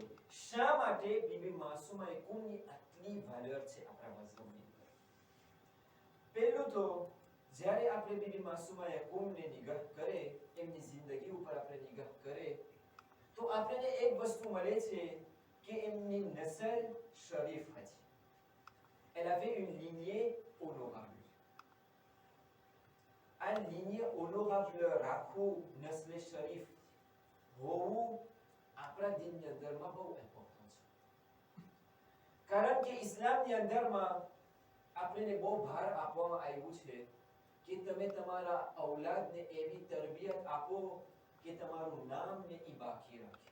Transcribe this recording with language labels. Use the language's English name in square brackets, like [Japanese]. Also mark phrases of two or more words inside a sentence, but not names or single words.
[Gujarati] શા માટે બીબી માસુમાએ કુમની આટલી વેલ્યુ છે આપણા મઝહબની અંદર? પહેલું તો જ્યારે આપણે બીબી માસુમાએ કુમને નિગાહ કરે, એમની જિંદગી ઉપર આપણે નિગાહ કરે તો આપણને એક વસ્તુ મળે છે કે એમની une nसल શરીફ હતી. [French] Elle avait une lignée honorable. [Gujarati] આ [French] lignée honorable [Gujarati] રાખવું, નસ્લે શરીફ હોવું આપણા દીનની અંદરમાં બહુ ઇમ્પોર્ટન્ટ છે. કારણ કે ઇસ્લામની અંદરમાં આપણને બહુ ભાર આપવામાં આવ્યું છે કે તમે તમારા ઔલાદને એવી તરબિયત આપો કે તમારું નામ ને ઈ બાકી રાખે.